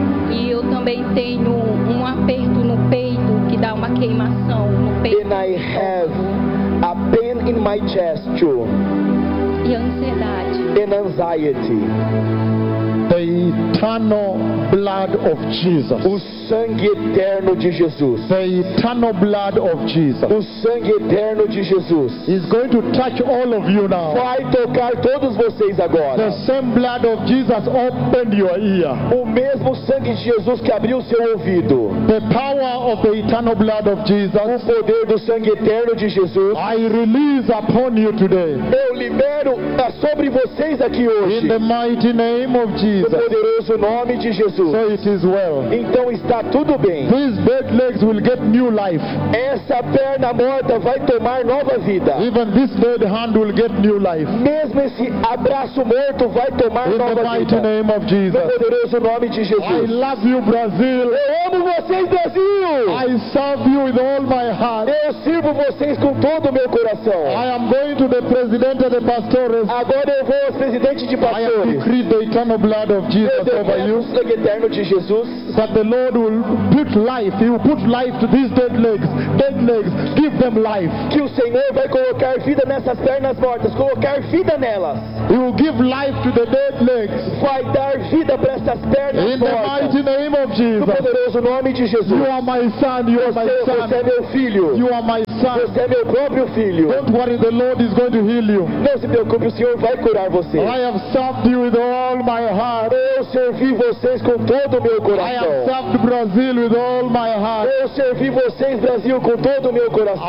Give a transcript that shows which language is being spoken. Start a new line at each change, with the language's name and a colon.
Portuguese: E eu também tenho um aperto no peito que dá uma queimação no peito.
English: And I have a pain in my chest too.
Portuguese: E ansiedade.
English: And anxiety. The eternal blood of Jesus.
Portuguese: O sangue eterno de Jesus.
English: The eternal blood of Jesus.
Portuguese: O sangue eterno de Jesus.
English: He's going to touch all of you now.
Portuguese: Vai tocar todos vocês agora.
English: The same blood of Jesus opened your ear.
Portuguese: O mesmo sangue de Jesus que abriu seu ouvido.
English: The power of the eternal blood of Jesus.
Portuguese: O poder do sangue eterno de Jesus.
English: I release upon you today.
Portuguese: Eu libero sobre vocês aqui hoje.
English: In the mighty name of Jesus.
Portuguese: No poderoso nome de Jesus.
English: So it is well.
Portuguese: Então está tudo bem.
English: These dead legs will get new life.
Portuguese: Essa perna morta vai tomar nova vida.
English: Even this dead hand will get new life.
Portuguese: Mesmo esse abraço morto vai tomar
English: in
Portuguese: nova vida.
English: In the mighty name of Jesus.
Portuguese: No poderoso nome de Jesus.
English: I love you, Brazil.
Portuguese: Eu amo vocês, Brasil.
English: I serve you with all my heart.
Portuguese: Eu sirvo vocês com todo o meu coração.
English: I am going to the president and the pastores.
Portuguese: Agora eu vou ao presidente de pastores.
English: I decree the eternal blood of Jesus over you.
Portuguese: Sangue eterno de Jesus.
English: That the Lord will put life. He will put life to these dead legs. Dead legs, give them life.
Portuguese: Que o Senhor vai colocar vida nessas pernas mortas. Colocar vida nelas.
English: He will give life to the dead legs.
Portuguese: Vai dar vida para essas pernas
English: in
Portuguese: mortas.
English: In the mighty name of Jesus.
Portuguese: No poderoso nome de Jesus.
English: You are my son. You are my son.
Portuguese: Você é meu filho.
English: You are my son.
Portuguese: Você é meu próprio filho.
English: Don't worry, the Lord is going to heal you.
Portuguese: Não se preocupe, o Senhor vai curar você.
English: I have served you with all my heart.
Portuguese: Eu servi vocês com todo o meu coração.
English: I have served Brazil with all my heart.
Portuguese: Eu servi vocês, Brasil, com todo o meu coração.